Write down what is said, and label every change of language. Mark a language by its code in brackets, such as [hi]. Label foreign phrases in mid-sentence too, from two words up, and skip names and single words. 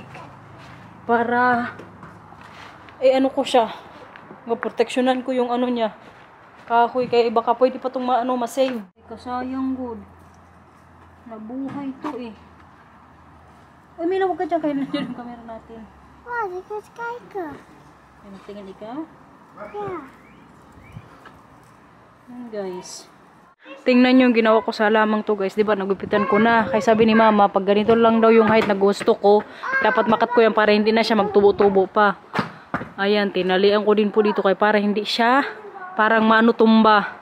[tl] Para, ano ko siya. Proteksyonan ko yung ano niya. Kahoy, kaya baka pwede pa itong ma-save. Kasayang good. Nabuhay to eh. Uy, may nawag ka dyan. Kaya nandiyan yung camera natin. [nl] Wow, die gaat kijken. [tl] Ay, magtingin ikaw. [nl] Ja. [tl] Yan guys. Tingnan nyo yung ginawa ko sa lamang to guys. Diba, nagupitan ko na. Kaya sabi ni mama, pag ganito lang daw yung height na gusto ko, dapat makat ko yan para hindi na siya magtubo-tubo pa. Ayan, tinalian ko din po dito kaya para hindi siya parang manutumba.